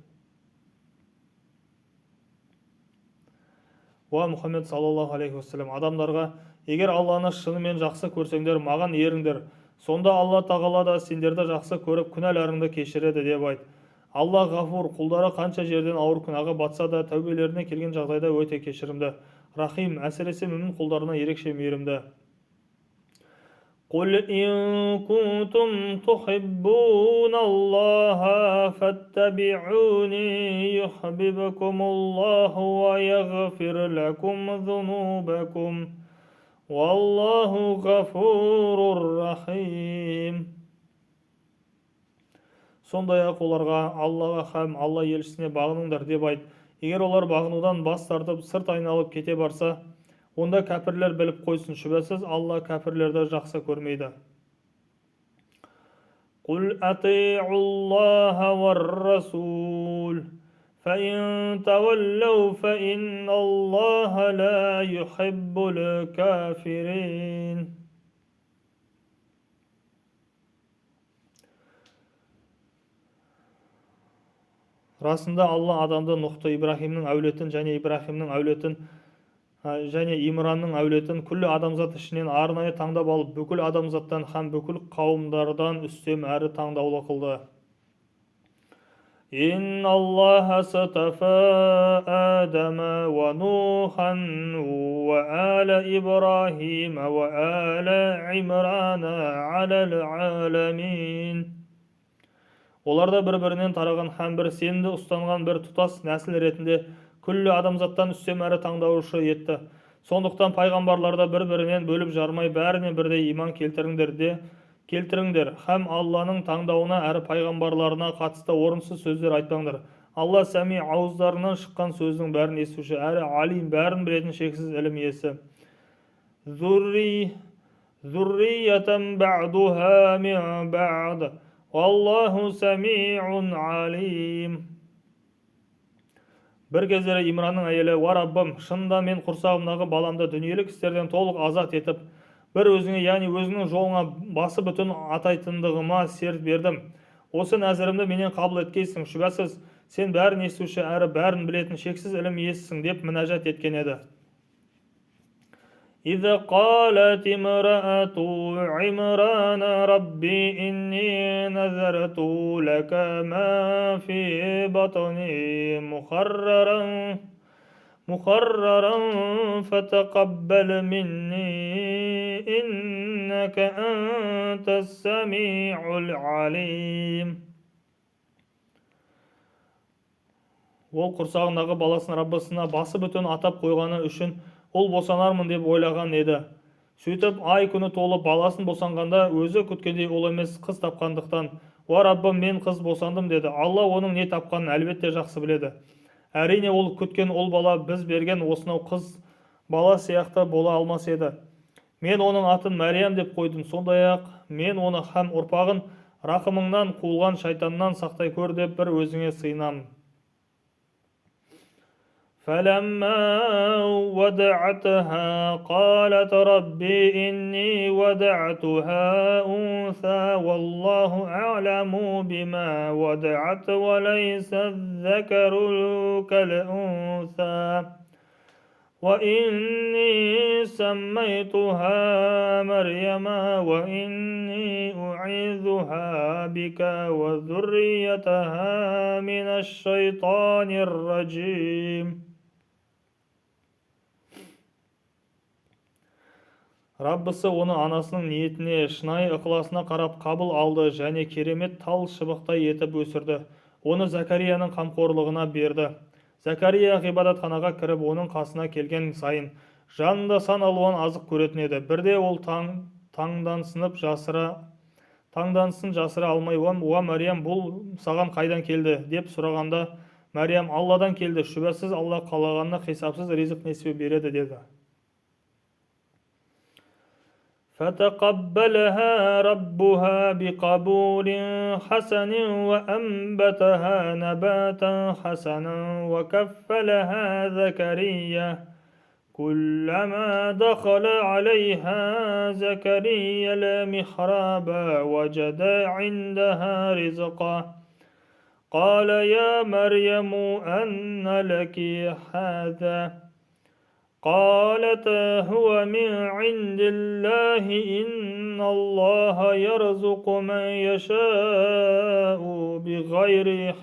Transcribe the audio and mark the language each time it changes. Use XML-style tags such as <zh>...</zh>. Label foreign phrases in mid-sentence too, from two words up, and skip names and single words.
<kk>Мұхаммед</kk> <ar>صلى الله عليه وسلم</ar> <kk>адамдарға: егер Алланы шынымен жақсы көрсеңдер, маған еріңдер, сонда Алла тағала да сендерді жақсы көріп күнәларыңды кешіреді деп айт. Алла ғафур, құлдары қанша жерден ауыр күнәға батса да тәубелеріне келген жағдайда өте кешірімді, рахим, әсіресе мүмін құлдарына ерекше мейірімді.</kk> <ar>قل إن كنتم تحبون الله فاتبعوني يحببكم الله ويغفر لكم ذنوبكم والله غفور رحيم.</ar> <kk>Сондай-ақ оларға: Аллаға һәм Алла елшісіне бағыныңдар деп айт. Егер олар бағынудан бас тартып сырт айналып кете барса, онда кәпірлер біліп қойсын, шүбәсіз Алла кәпірлерді жақсы көрмейді.</kk> <ar>قل أطيعوا الله والرسول فإن تولوا فإن الله لا يحب الكافرين.</ar> <kk>Расында Алла адамды Нұхты, Ибрахимнің әулетін және Ибрахимнің әулетін және Имранның әулетін күллі адамзат ішінен арнайы таңдап алып, бүкіл адамзаттан һәм бүкіл қауымдардан үстем әрі таңдаулы қылды.</kk> <ar>إن الله اصطفى آدم ونوحا وآل إبراهيم وآل عمران على العالمين.</ar> <kk>Оларда бір-бірінен тараған һәм бір сенімді ұстанған бір тұтас нәсіл ретінде күллі адамзаттан үстем әрі таңдаушы етті. Сондықтан пайғамбарларды бір-бірінен бөліп жармай бәріне бірдей иман келтіріңдер һәм Алланың таңдауына әрі пайғамбарларына қатысты орынсыз сөздер айтпаңдар. Алла сәми, ауыздарынан шыққан сөздің бәрін естуші, әрі алим, бәрін білетін шексіз ілім иесі.</kk> <ar>ذريةً بعضها من بعض الله سميع عليم.</ar> <kk>Бір кездері Имранның әйелі: «Уа Раббым, шынында мен құрсағымдағы баламды дүниелік істерден толық азат етіп, бір өзіңе, яғни өзіңнің жолыңа басы бүтін атайтындығыма серт бердім. Осы нәзірімді менен қабыл еткейсің. Шүбәсіз, сен бәрін естуші әрі бәрін білетін шексіз ілім иесісің» деп мінәжат еткен еді.</kk> <ar>إذ قالت امرأة عمران ربي إني نذرت لك ما في بطني محررا فتقبل مني إنك أنت السميع العليم.</ar> <kk>Ол құрсағындағы баласын Раббысына басы бүтін атап қойғаны үшін ол босанармын деп ойлаған еді. Сөйтіп ай күні толып баласын босанғанда өзі күткендей ол емес қыз тапқандықтан: «Уа Раббым, мен қыз босандым» деді. Алла оның не тапқанын әлбетте жақсы біледі. Әрине ол күткен ол бала біз берген осынау қыз бала сияқты бола алмас еді. Мен оның атын Мәриям деп қойдым. Сондай-ақ мен оны һәм ұрпағын рақымыңнан қуылған шайтаннан сақтай көр деп бір өзіңе сыйынамын.</kk> <ar>فلما ودعتها قالت ربي إني ودعتها أنثى والله أعلم بما ودعت وليس الذكر كالأنثى وإني سميتها مريم وإني أعيذها بك وذريتها من الشيطان الرجيم.</ar> <kk>Раббысы оны анасының ниетіне, шынайы ықыласына қарап қабыл алды және керемет тал шыбықтай етіп өсірді. Оны Закарияның қамқорлығына берді. Закария ғибадатханаға кіріп, оның қасына келген сайын жанында сан алуан азық көретін еді. Бірде ол таңдансын жасыра алмай, «Уа Мәриям, бұл саған қайдан келді?» деп сұрағанда, Мәриям, Алладан келді, шүбәсіз Алла қалағанына хисапсыз ризық несібе береді деді.</kk> <ar>فتقبلها ربها بقبول حسن وأنبتها نباتا حسنا وكفلها زكريا كلما دخل عليها زكريا المحراب وجد عندها رزقا قال يا مريم أن لك هذا قالت هو من عند الله إن الله يرزق من يشاء بغير حساب.</ar>